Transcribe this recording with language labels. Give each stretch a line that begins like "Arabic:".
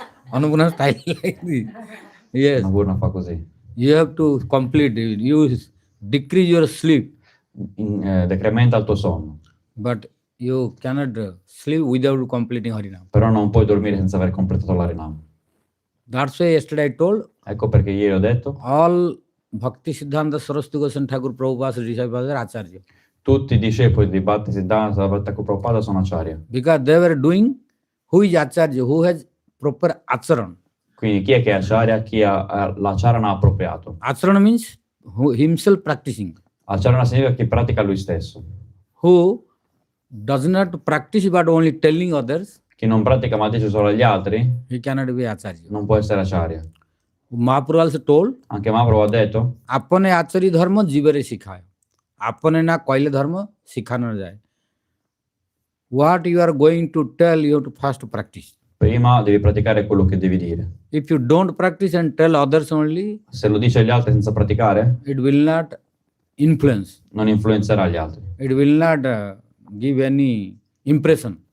English: Anupana style like this. Yes,
Italian: Nagurna fa così.
English: you have to complete. You decrease your sleep,
Italian: Decrementa il tuo sonno,
English: but you cannot sleep without completing Harinama.
Italian: però non puoi dormire senza aver completato l'Harinama.
English: That's why yesterday I told
Italian: Ecco perché ieri ho detto,
English: all Bhaktisiddhanta Sarasvati Thakur Prabhupada's disciples are Acharya.
Italian: tutti i discepoli di Bhaktisiddhanta Sarasvati Thakur Prabhupada sono acharya.
English: Because they were doing, who is Acharya, who has proper acharan.
Italian: Quindi chi è che è acharya? Chi ha l'acharana appropriato.
English: Acharan means himself practicing.
Italian: Acharana significa chi pratica lui stesso,
English: Who does not practice but only telling others.
Italian: Chi non pratica ma dice solo agli altri
English: he cannot be acharya.
Italian: non può essere acharya.
English: Mahaprabhu also told,
Italian: Anche Mahaprabhu ha detto,
Bangla: अपने आचार्य धर्म जीवरे सिखाए, अपने ना कइले धर्म सिखाना जाए.
English: What you are going to tell, you have to first practice.
Italian: prima devi praticare quello che devi dire.
English: If you don't practice and tell others only,
Italian: Se lo dici agli altri senza praticare,
English: it will not influence.
Italian: non influenzerà gli altri.
English: It will not give any impression,